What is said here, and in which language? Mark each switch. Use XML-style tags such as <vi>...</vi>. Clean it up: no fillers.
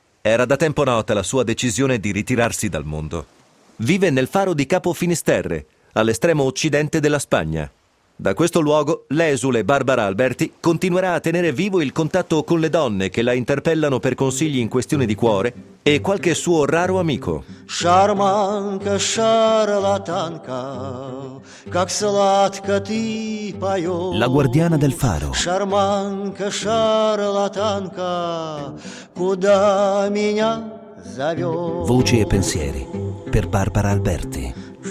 <it>Era da tempo nota la sua decisione di ritirarsi dal mondo. Vive nel faro di Capo Finisterre, all'estremo occidente della Spagna. Da questo luogo, l'esule Barbara Alberti continuerà a tenere vivo il contatto con le donne che la interpellano per consigli in questione di cuore e qualche suo raro amico.</it> <ru>Шарманка, шарлатанка, как сладко ты поёшь.</ru> <it>La guardiana del faro.</it> <ru>Шарманка, шарлатанка, куда меня зовёшь.</ru> <it>Voci e pensieri per Barbara Alberti.</it>